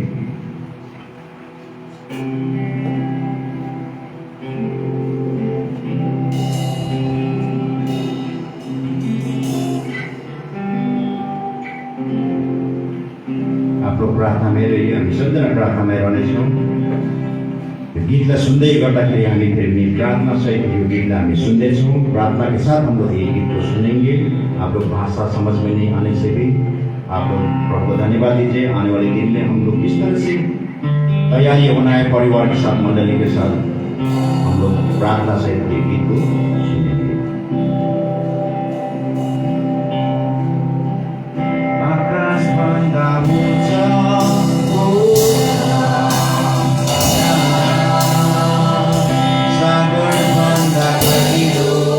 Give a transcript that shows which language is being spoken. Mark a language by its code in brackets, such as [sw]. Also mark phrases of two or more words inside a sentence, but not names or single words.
[hi] आप लोग प्रार्थना में रहिए, [ne] हामी सबजना प्रार्थना में रहनेछौँ। यो गीतलाई सुन्दै गर्दाखेरि हामी फेरि प्रार्थना सहित यो गीतलाई हामी सुन्दैछौँ। [hi] प्रार्थना के साथ हम लोग ये गीत को सुनेंगे। आप लोग भाषा समझ में नहीं आने से भी आप लोग प्रभु को धन्यवाद दीजिए। आने वाले दिन में हम लोग किस तरह से तैयारी होना है परिवार के साथ, मंडली के साथ, हम लोग प्रार्थना से ये गीत को सुनेंगे। [ne] आकाश भन्दा ऊंचा सागर भन्दा गहिरो